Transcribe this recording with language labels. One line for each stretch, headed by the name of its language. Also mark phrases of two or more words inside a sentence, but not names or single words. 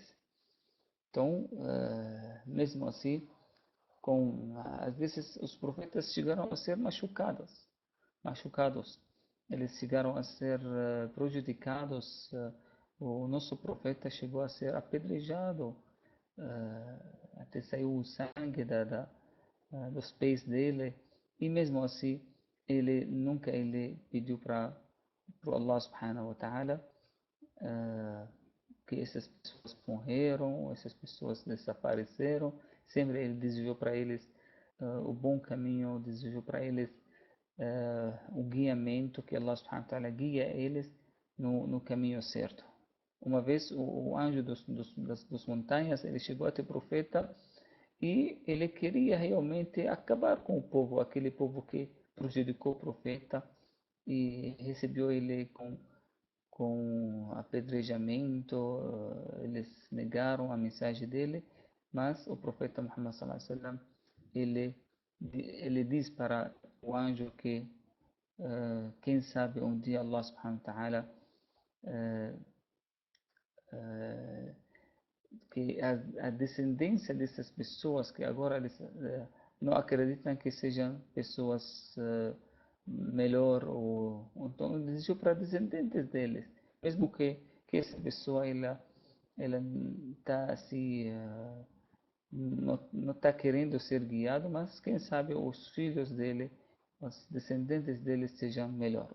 Portuguese: Então, mesmo assim, às vezes os profetas chegaram a ser machucados, eles chegaram a ser prejudicados. O nosso profeta chegou a ser apedrejado, até saiu o sangue dos pés dele, e mesmo assim ele nunca pediu para o
Arabic: الله سبحانه وتعالى
Portuguese: que essas pessoas morreram, essas pessoas desapareceram. Sempre ele desejou para eles o bom caminho, desejou para eles o guiamento, que
Arabic: الله سبحانه وتعالى
Portuguese: guia eles no caminho certo. Uma vez o anjo das montanhas, ele chegou até o profeta e ele queria realmente acabar com o povo, aquele povo que prejudicou o profeta e recebeu ele com apedrejamento, eles negaram a mensagem dele, mas o profeta Muhammad
Arabic: صلى الله عليه وسلم,
Portuguese: ele diz para o anjo que quem sabe um dia
Arabic: الله سبحانه وتعالى
Portuguese: que a descendência dessas pessoas que agora eles não acreditam que sejam pessoas melhor ou então desejou para descendentes deles, mesmo que essa pessoa ela está assim não está querendo ser guiado, mas quem sabe os filhos dele, os descendentes dele sejam melhor.